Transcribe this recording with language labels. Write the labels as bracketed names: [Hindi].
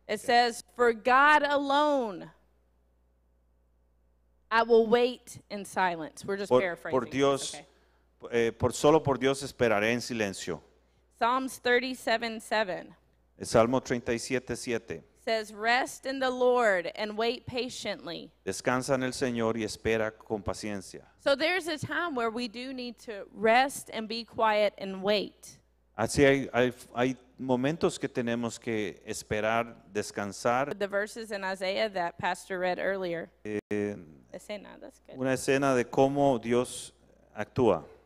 [English] It says, "For God alone I will wait in silence." We're just paraphrasing. [Spanish] Por Dios, [English] Okay. [Spanish] solo por Dios esperaré en silencio. [English] Psalms 37:7 [Spanish] El Salmo 37:7. [English] says, "Rest in the Lord and wait patiently." [Spanish] Descansa en el Señor y espera con paciencia. [English] So there's a time where we do need to rest and be quiet and wait. [Spanish] Así hay momentos que tenemos que esperar, descansar. [English] The verses in Isaiah that Pastor read earlier. [Spanish] Escena, [English] that's good. [Spanish] Una escena de cómo Dios actúa,